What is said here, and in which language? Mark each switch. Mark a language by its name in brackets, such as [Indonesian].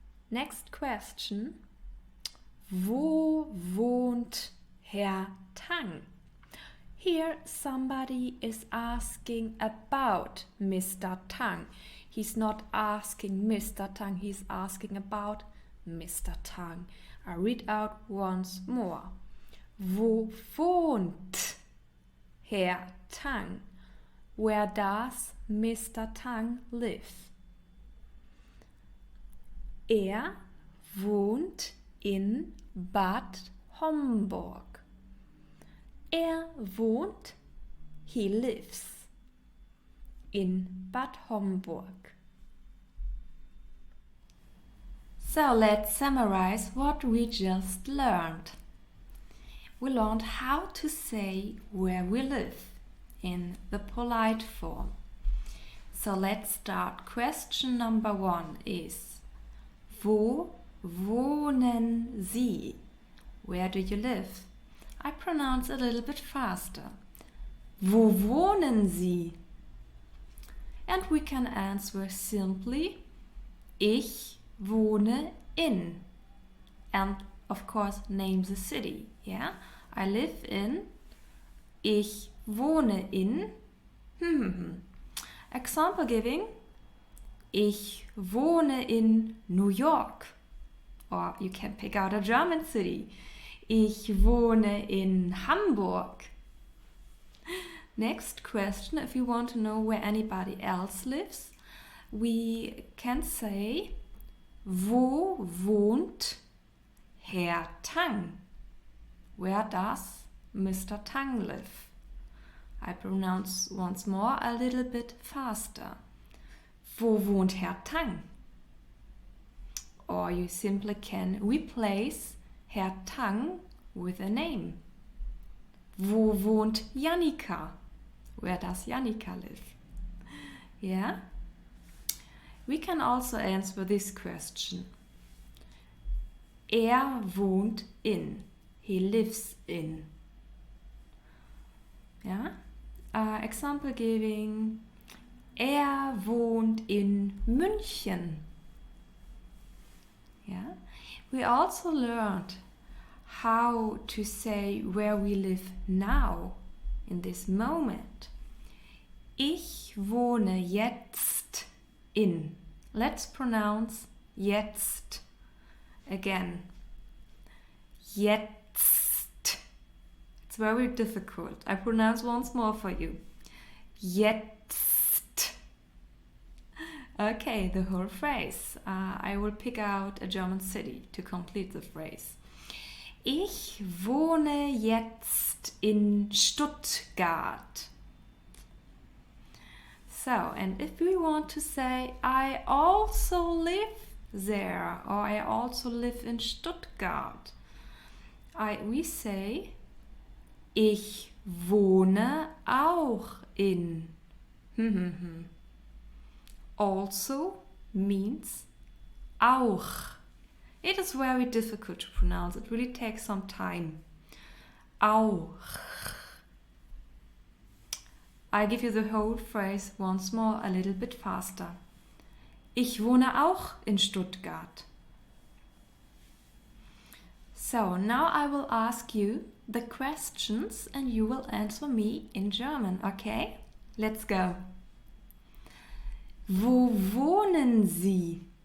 [English] Next question. [German] Wo wohnt Herr Tang? [English] Here somebody is asking about Mr. Tang. He's not asking Mr. Tang, he's asking about Mr. Tang. I read out once more. [German] Wo wohnt Herr Tang? [English] Where does Mr. Tang live? [German] Er wohnt in Bad Homburg. Er wohnt, [English] he lives, [German] in Bad Homburg. [English] So let's summarize what we just learned. We learned how to say where we live in the polite form. So let's start. Question number 1 is: [German] Wo wohnen Sie? [English] Where do you live? I pronounce a little bit faster. [German] Wo wohnen Sie? [English] And we can answer simply: [German] Ich wohne in. [English] And of course name the city. Yeah? I live in. [German] Ich wohne in. [English] Example giving: [German] Ich wohne in New York. [English] Or you can pick out a German city. [German] Ich wohne in Hamburg. [English] Next question, if you want to know where anybody else lives, we can say: [German] Wo wohnt Herr Tang? [English] Where does Mr. Tang live? I pronounce once more a little bit faster. [German] Wo wohnt Herr Tang? [English] Or you simply can replace Herr Tang with a name. [German] Wo wohnt Jannika? [English] Where does Jannika live? Yeah? We can also answer this question. [German] Er wohnt in. [English] He lives in. Yeah? Example giving: [German] Er wohnt in München. [English] Yeah? We also learned how to say where we live now, in this moment. [German] Ich wohne jetzt in. [English] Let's pronounce jetzt again. Jetzt. It's very difficult. I pronounce once more for you. Jetzt. Okay, the whole phrase. I will pick out a German city to complete the phrase. [German] Ich wohne jetzt in Stuttgart. [English] So, and if we want to say I also live there, or I also live in Stuttgart, we say [German] ich wohne auch in. [English] Also means auch. It is very difficult to pronounce. It really takes some time. Auch. I give you the whole phrase once more, a little bit faster. [German] Ich wohne auch in Stuttgart. [English] So now I will ask you the questions and you will answer me in German, okay? Let's go. [German] Wo wohnen Sie?